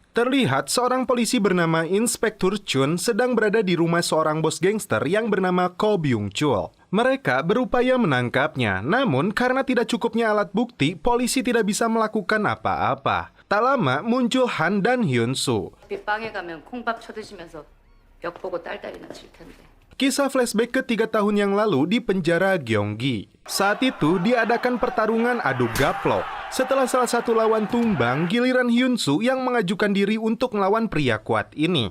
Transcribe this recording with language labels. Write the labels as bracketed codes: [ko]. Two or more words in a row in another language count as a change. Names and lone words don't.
[id] Terlihat seorang polisi bernama Inspektur Chun sedang berada di rumah seorang bos gangster yang bernama Ko Byung Chul. Mereka berupaya menangkapnya, namun karena tidak cukupnya alat bukti, polisi tidak bisa melakukan apa-apa. Tak lama muncul Han dan Hyun Soo. [ko] 빗방에 가면 콩밥 쳐드시면서 벽 보고 딸딸이나 칠 텐데. [id] Kisah flashback ke 3 tahun yang lalu di penjara Gyeonggi. Saat itu diadakan pertarungan adu gaplok. Setelah salah satu lawan tumbang, giliran Hyun Soo yang mengajukan diri untuk melawan pria kuat ini.